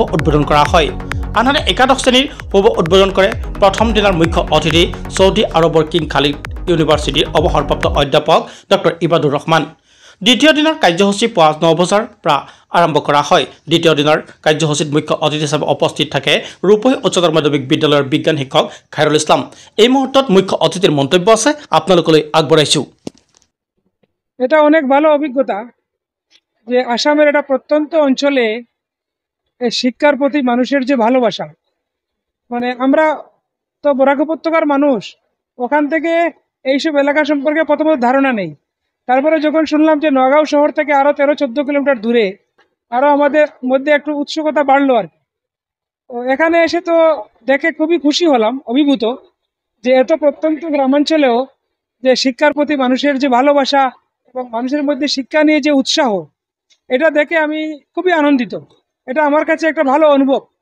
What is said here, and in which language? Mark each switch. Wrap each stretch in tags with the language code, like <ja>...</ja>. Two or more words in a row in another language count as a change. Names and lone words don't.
<as>উদ্বোধন কৰা হয় আনহাতে একাদশ শ্ৰেণীৰ শুভ উদ্বোধন কৰে প্ৰথম দিনাৰ মুখ্য অতিথি সৌদি আৰবৰ কিং খালিদ ইউনিভাৰ্চিটিৰ অৱসৰপ্ৰাপ্ত অধ্যাপক ডক্টৰ ইবাদুৰ ৰহমান দ্বিতীয় দিনৰ কাৰ্যসূচী পুৱা 9 বজাৰ পৰা আৰম্ভ কৰা হয় দ্বিতীয় দিনৰ কাৰ্যসূচীত মুখ্য অতিথি হিচাপে উপস্থিত থাকে ৰূপহী উচ্চতৰ মাধ্যমিক বিদ্যালয়ৰ বিজ্ঞান শিক্ষক খায়ৰুল ইছলাম এই মুহূৰ্তত মুখ্য অতিথিৰ মন্তব্য আছে আপোনালোকলৈ আগবঢ়াইছো</as> <bn>এটা অনেক ভালো অভিজ্ঞতা যে আসামের একটা প্রত্যন্ত অঞ্চলে শিক্ষার প্রতি মানুষের যে ভালোবাসা মানে আমরা তো বরাক উপত্যকার মানুষ ওখান থেকে এইসব এলাকা সম্পর্কে প্রথমত ধারণা নেই তারপরে যখন শুনলাম যে নগাঁও শহর থেকে আরো 13-14 কিলোমিটার দূরে আরো আমাদের মধ্যে একটু উৎসুকতা বাড়লো আর তো এখানে এসে তো দেখে খুবই খুশি হলাম অভিভূত যে এত প্রত্যন্ত গ্রামাঞ্চলেও যে শিক্ষার প্রতি মানুষের যে ভালোবাসা এবং মানুষের মধ্যে শিক্ষা নিয়ে যে উৎসাহ এটা দেখে আমি খুবই আনন্দিত এটা আমার কাছে একটা ভালো অনুভব</bn>